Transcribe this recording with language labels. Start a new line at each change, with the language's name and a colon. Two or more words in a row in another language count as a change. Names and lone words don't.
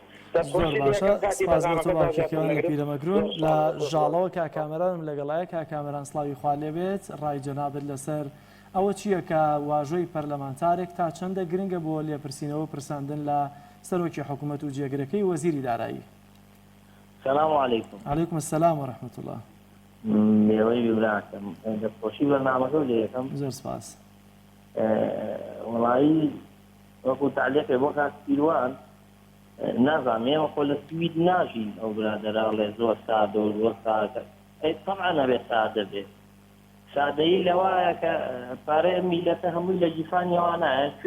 Central Kurdish: زۆر باشە سپاس بۆ تۆ باوکێکیان لە پیرەمەگرون لە ژاڵەوە کاکامەرانم لەگەڵایە کاکامەران سڵاوی خوا لێبێت ڕای جەنابەت لەسەر ئەوە چییە کە واژۆی پەرلەمانتارێک تا چەندە گرنگە بۆ لێپرسینەوە پرساندن لە سەرۆکی حکوومەت و جێگرەکەی وەزیری دارایی.
Arabic: السلام عليكم. عليكم السلام ورحمة الله.
Central Kurdish: میێوەی براکەم دەستخۆشی بەرنامەکە لێ یەکەم زۆر سپاس. وەڵایی وەکو تعلیقێ بۆ کاک پیروان نازانم ئێمە خۆ لە سوید ناژین ئەو برادەراڵێ زۆر سادە و زۆر سادە طبعا نەبێت سادە بێت سادەیی لەوایە کە پارەی میلەتە هەمووی لە جیفانیەوە نایە کوی